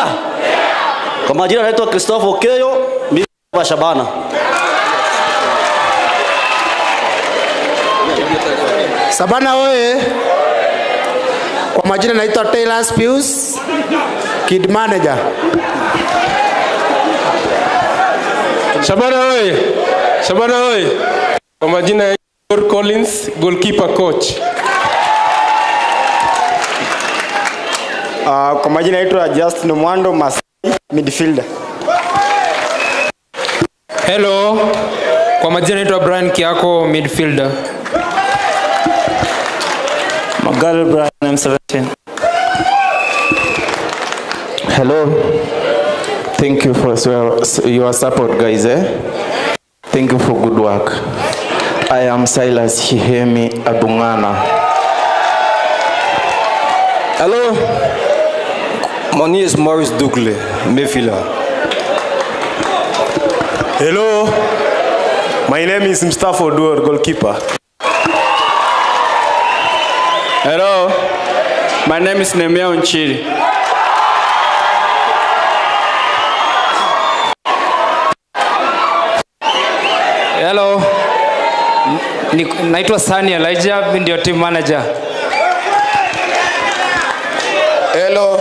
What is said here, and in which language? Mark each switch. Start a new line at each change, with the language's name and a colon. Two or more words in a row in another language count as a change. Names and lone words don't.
Swahili: Kwa majina naitwa Christopher Okeyo, mimi wa Shabana. Shabana oye. Kwa majina naitwa Taylor Pius,
English: kid manager.
Swahili: Shabana oye. Shabana oye. Kwa majina ya Collins,
English: goalkeeper coach.
Swahili: Kwa majina naitwa Justin Mwando, Masai, midfielder.
English: Hello.
Swahili: Kwa majina naitwa Brian Kiako, midfielder. Magal Brian, M17.
English: Hello. Thank you for your support, guys. Thank you for good work. I am Silas Hihemi Abungana. Hello. My name is Maurice Dugle, midfielder. Hello. My name is Mustafa Oduor, goalkeeper. Hello. My name is Nemia Unchiri. Hello.
Swahili: Naitwa Sani Elijah, mimi ndio
English: team manager. Hello.